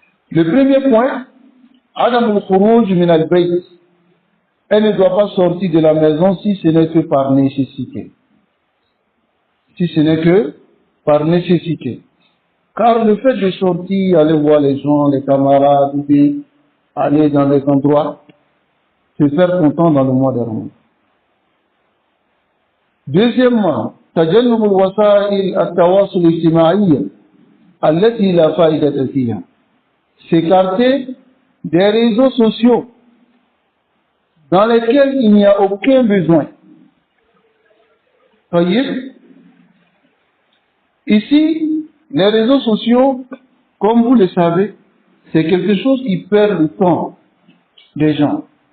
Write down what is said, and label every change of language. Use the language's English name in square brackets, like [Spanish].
[French] Le premier point, [Arabic] Adam al-Khuruj min al-Bayt, [French] elle ne doit pas sortir de la maison si ce n'est que par nécessité. Si ce n'est que par nécessité. Car le fait de sortir, aller voir les gens, les camarades, aller dans les endroits, c'est faire son temps dans le mois de Ramadan. Deuxièmement, [Arabic] تجنب الوسائل التواصل الاجتماعي التي لا فائدة فيها. [French] S'écarter des réseaux sociaux dans lesquels il n'y a aucun besoin. Voyez, ici, les réseaux sociaux, comme vous le savez, c'est quelque chose qui perd le temps des gens.